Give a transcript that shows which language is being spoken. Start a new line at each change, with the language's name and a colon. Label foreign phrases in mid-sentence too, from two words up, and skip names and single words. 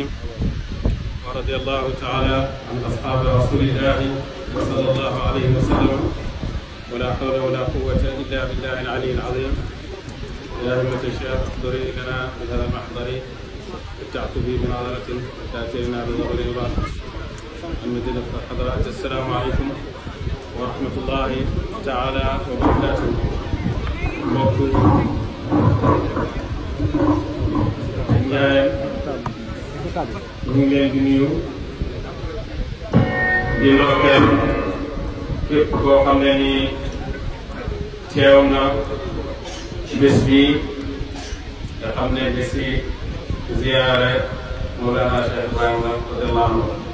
Arabic: ورضي الله تعالى عن أصحاب رسول الله صلى الله عليه وسلم ولا حول ولا قوة إلا بالله العلي العظيم. يا همة الشيخ احضري لنا بهذا المحضر والتعطفي بنظرة تأتينا بظهر الله المدينة الحضرات. السلام عليكم ورحمة الله تعالى وبركاته.
Wolof: mbokk Njaay ñu ngi leen di nuyu di ndokkeel képp koo xam ne ni teew na ci bés bi nga xam ne bés yi ziyaare Mawlana Cheikh Ibrahima
Arabic: رضي الله عنه.